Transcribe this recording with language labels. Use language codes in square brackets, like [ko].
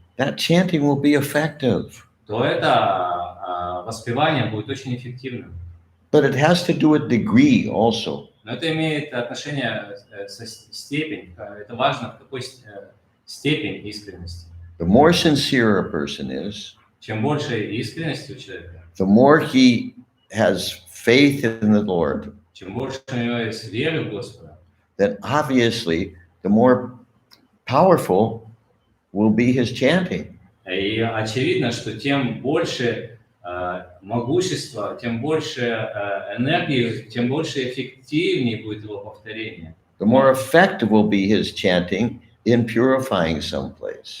[en] that chanting will be effective. [ru] то это воспевание будет очень эффективным. [en] But it has to do with degree also. [ru] Но это имеет отношение со степень. Это важно, в какой степень искренности. [en] The more sincere a person is, [ru] Чем больше искренности у человека, [en] the more he has faith in the Lord, [ru] чем больше у него есть веры в Господа, [en] then obviously the more powerful will be his chanting. [ru] и очевидно, что тем больше могущества, тем больше энергии, тем больше эффективнее будет его повторение. [en] The more effective will be his chanting in purifying some place.